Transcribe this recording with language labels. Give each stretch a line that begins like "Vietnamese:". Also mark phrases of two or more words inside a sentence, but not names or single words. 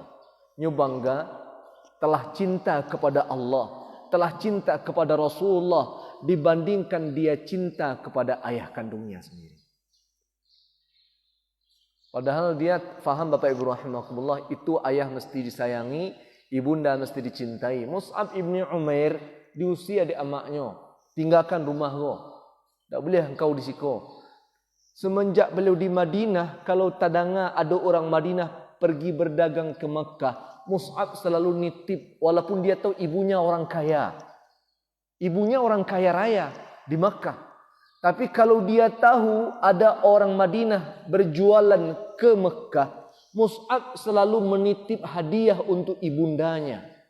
Indonesian: Dia bangga telah cinta kepada Allah, telah cinta kepada Rasulullah dibandingkan dia cinta kepada ayah kandungnya sendiri. Padahal dia faham Bapak Ibu rahimakumullah, itu ayah mesti disayangi, ibunda mesti dicintai. Mus'ab ibn Umair di usia di amaknya, tinggalkan rumah kau, tak boleh engkau
Minangkabau: di siko.
Indonesian: Semenjak beliau di Madinah, kalau tadanga ada orang Madinah pergi berdagang ke Mekah, Mus'ab selalu nitip walaupun dia tahu ibunya orang kaya. Ibunya orang kaya raya di Mekah. Tapi kalau dia tahu ada orang Madinah berjualan ke Mekah, Mus'ab selalu menitip hadiah untuk ibundanya.